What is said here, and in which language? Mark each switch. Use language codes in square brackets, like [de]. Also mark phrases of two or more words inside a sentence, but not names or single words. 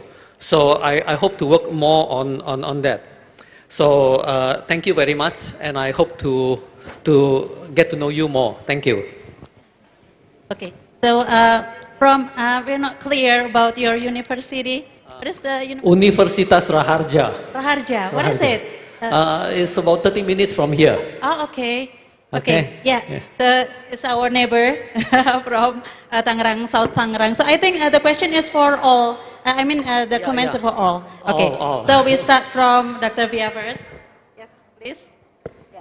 [en] So I hope to work more on that. So thank you very much, and I hope to get to know you more. Thank you. Okay, so we're not clear about your university. What is the university? Universitas Raharja. Raharja, what is it? It's about 30 minutes from here. Oh, okay. Okay, yeah. So it's our neighbor from Tangerang, South Tangerang. So I think the question is for all. I mean, the comments are for all. Okay. All. So we start from Dr. Via first. Yes, please. Yeah.